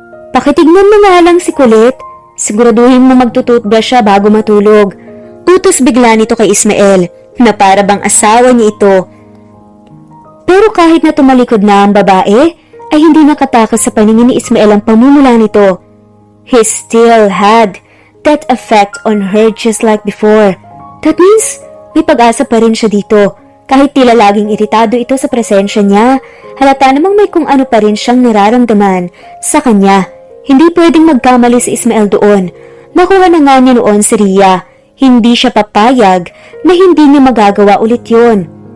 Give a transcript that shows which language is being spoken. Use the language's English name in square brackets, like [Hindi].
[Filipino] Pakitignan mo nga lang si Colette. Siguraduhin mo magtututbrush siya bago matulog. Utos bigla nito kay Ismael na para bang asawa niya ito. Pero kahit na tumalikod na ang babae, ay hindi nakatakas sa paningin ni Ismael ang pamumula nito. [English] He still had that effect on her just like before. [Filipino] That means, may pag-asa pa rin siya dito. Kahit tila laging iritado ito sa presensya niya, halata namang may kung ano pa rin siyang nararamdaman sa kanya. Hindi pwedeng magkamali si Ismael doon. Nakuha na nga niya noon si Ria. Hindi siya papayag na hindi niya magagawa ulit yun.